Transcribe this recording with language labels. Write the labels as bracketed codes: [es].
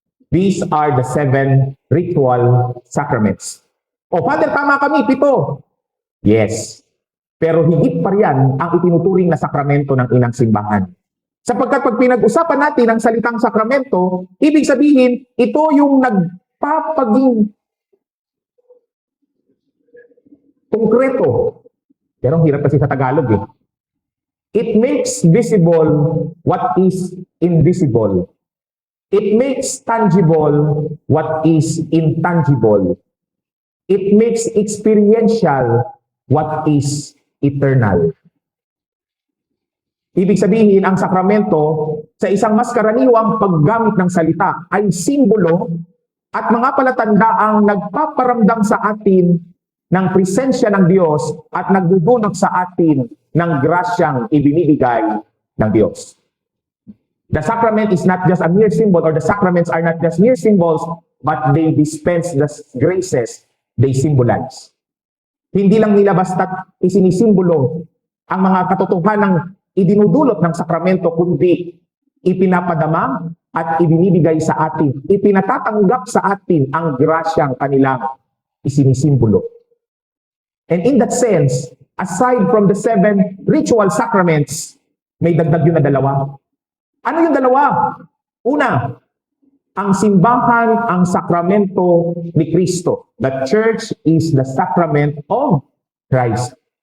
[en] These are the 7 ritual sacraments. [tl] O Father, tama kami, 7. [en] Yes. [tl] Pero higit pa riyan ang itinuturing na sakramento ng inang simbahan. Sapagkat pag pinag-usapan natin ang salitang sakramento, ibig sabihin, ito yung nagpapaging konkreto. Pero ang hirap kasi sa Tagalog eh. [en] It makes visible what is invisible. It makes tangible what is intangible. It makes experiential what is eternal. [tl] Ibig sabihin, ang sakramento sa isang mas karaniwang paggamit ng salita ay simbolo at mga palatandaang nagpaparamdam sa atin ng presensya ng Diyos at nagdudulot sa atin ng grasyang ibinibigay ng Diyos. [en] The sacrament is not just a mere symbol, or the sacraments are not just mere symbols, but they dispense the graces they symbolize. [tl] Hindi lang nila basta isinisimbolo ang mga katotohanang idinudulot ng sakramento, kundi ipinapadama at ibinibigay sa atin, ipinatatanggap sa atin ang grasyang kanilang isinisimbolo. [en] And in that sense, aside from the 7 ritual sacraments, [tl] may dagdag yun na 2. Ano yung 2? Una, ang simbahan ang sakramento ni Kristo. [en] The church is the sacrament of Christ.